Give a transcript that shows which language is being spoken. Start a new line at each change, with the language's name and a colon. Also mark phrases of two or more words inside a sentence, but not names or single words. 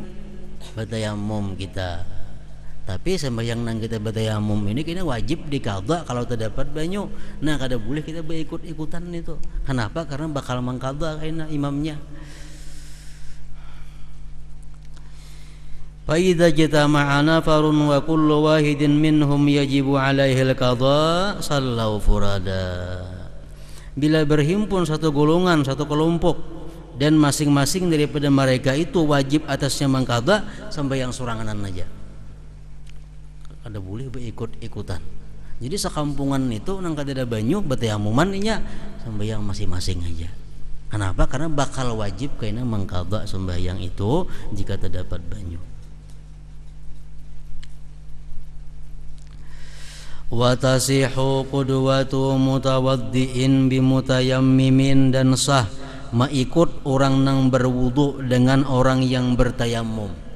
Banjar: Batayamum kita. Tapi sembahyang nang kita batayamum ini kena wajib diqadha kalau terdapat banyu. Nah kada boleh kita berikut-ikutan itu. Kenapa? Karena bakal mengqadha kena imamnya.
Arabic: فإذا اجتمع نفر وكل واحد منهم يجب عليه القضاء صلوا فرادى.
Banjar: Bila berhimpun satu golongan, satu kelompok, dan masing-masing daripada mereka itu wajib atasnya mengqadha sembahyang soranganan aja. Ada boleh berikut-ikutan. Jadi sekampungan itu nang kada ada banyu betayamuman nya sembahyang masing-masing aja. Kenapa? Karena bakal wajib kena mengqadha sembahyang itu jika terdapat banyu.
Arabic: وتصح قدوة متوضئ بمتيمم,
Banjar: dan sah mengikut orang nang berwudu dengan orang yang bertayamum.